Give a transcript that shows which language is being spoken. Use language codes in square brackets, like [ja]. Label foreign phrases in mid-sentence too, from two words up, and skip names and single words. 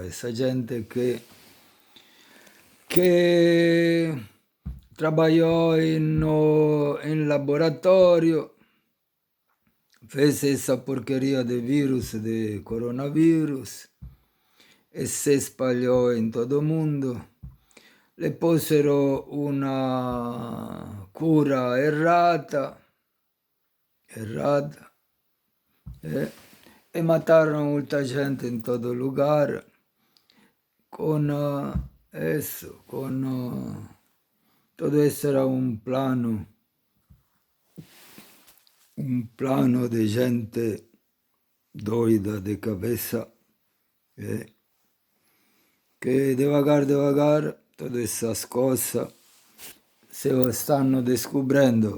[pt] Essa gente que trabalhou em laboratório, fez essa porqueria de vírus, de coronavírus, e se espalhou em todo o mundo. [it] Le posero una cura errata, [pt] e mataram muita gente em todo lugar [es] con eso, [pt] todo isso era [es] un plano [pt] de gente doida de cabeça, que devagar todas essas coisas [it] se stanno [pt] descobrindo.